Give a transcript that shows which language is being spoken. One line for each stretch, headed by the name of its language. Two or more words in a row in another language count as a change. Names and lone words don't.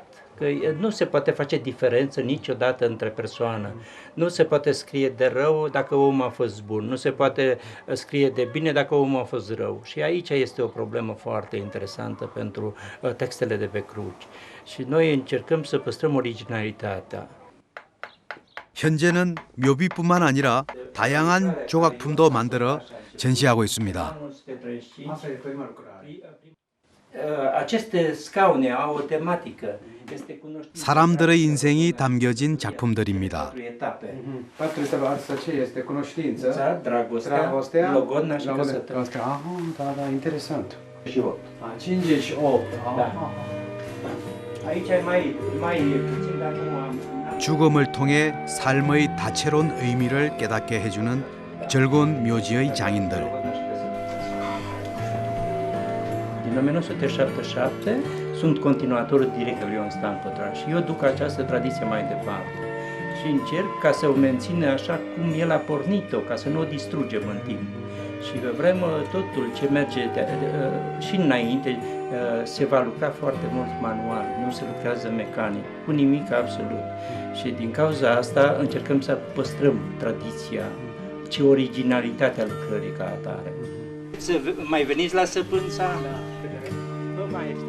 Romanian: Că nu se poate face diferență niciodată între persoană. Nu se poate scrie de rău dacă omul a fost bun. Nu se poate scrie de bine dacă omul a fost rău. Și aici este o problemă foarte interesantă pentru textele de pe cruci. Și noi încercăm să păstrăm originalitatea.
Korean: 현재는 묘비뿐만 아니라 다양한 조각품도 만들어 전시하고 있습니다.
Romanian: Aceste scaune au o tematică.
Korean: 사람들의 인생이 담겨진 작품들입니다.
Romanian: Patru asta ce este? Cunoștință, dragostea, logodna și căsătoria. Da, interesant. 58. Da. Aici e mai puțin, dar nu am...
Korean: 죽음을 통해 삶의 다채로운 의미를 깨닫게 해주는 즐거운 묘지의 장인들.
Romanian: Din 1977 sunt continuator direct al lui Stan Pătraș și eu duc această tradiție mai departe. și încerc ca să o mențină așa cum el a pornit-o, ca să nu o distrugem în timp. Și că vrem totul ce merge și înainte, se va lucra foarte mult manual, nu se lucrează mecanic, cu nimic absolut. Și din cauza asta încercăm să păstrăm tradiția și originalitatea lucrării ca atare. Să mai veniți la săpânța? Nu mai este.